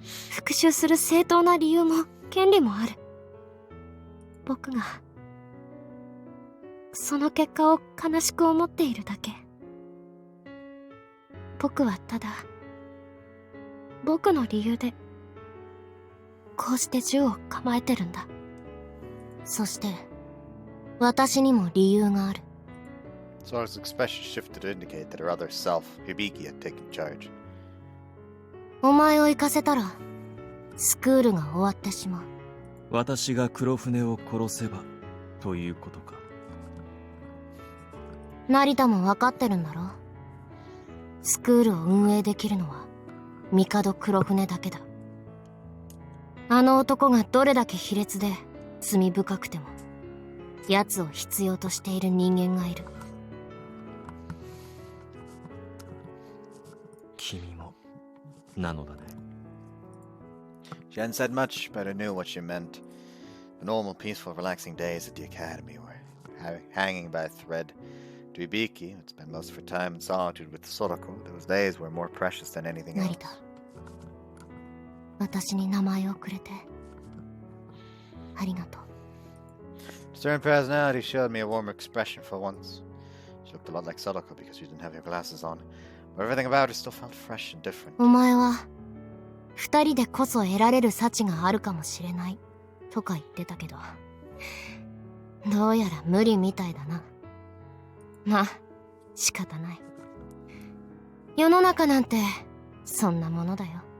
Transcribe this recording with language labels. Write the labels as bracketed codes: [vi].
[ja] 復讐する正当な理由も権利もある。僕がその結果を悲しく思っているだけ。僕はただ僕の理由でこうして銃を構えてるんだ。そして私にも理由がある。 [en] Soraka's expression shifted to indicate that her other self, Hibiki, had taken charge. [ja] お前を行かせたらスクールが終わってしまう。私が黒船を殺せばということか。成田も分かってるんだろ。スクールを運営できるのは帝黒船だけだ。あの男がどれだけ卑劣で罪深くても奴を必要としている人間がいる。君もなのだね。 [en] She hadn't said much, but I knew what she meant. The normal, peaceful, relaxing days at the academy were hanging by a thread. To Hibiki, who'd spent most of her time in solitude with Sorako, those days were more precious than anything else. [ja] 成田、私に名前をくれてありがとう。 [en] Stern personality showed me a warmer expression for once. She looked a lot like Sorako because she didn't have her glasses on, but everything about her still felt fresh and different. [ja] お前は二人でこそ得られる幸があるかもしれないとか言ってたけど、どうやら無理みたいだな。まあ仕方ない。世の中なんてそんなものだよ。